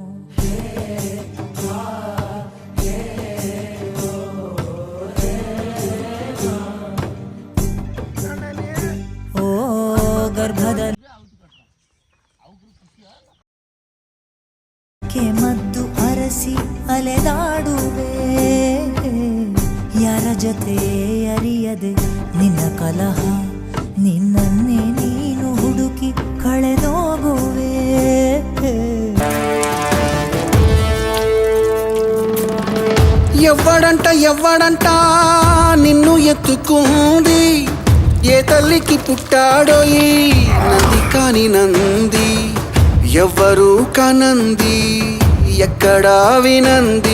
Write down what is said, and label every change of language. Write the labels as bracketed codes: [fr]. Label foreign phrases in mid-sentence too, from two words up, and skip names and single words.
[kn] ಓ ಗರ್ಭದಲ್ಲಿ ಮದ್ದು ಅರಸಿ ಅಲೆದಾಡುವೆ. ಯಾರ ಜೊತೆ ಅರಿಯದೆ ನಿನ್ನ ಕಲಹ, ನಿನ್ನನ್ನೇ ನೀನು ಹುಡುಕಿ ಕಳೆದೋಗುವೆ. [te] ఎవ్వడంట నిన్ను ఎత్తుకుంది, ఏ తల్లికి పుట్టాడోయి నంది కాని నంది. ఎవ్వరూ కనంది, ఎక్కడా వినంది.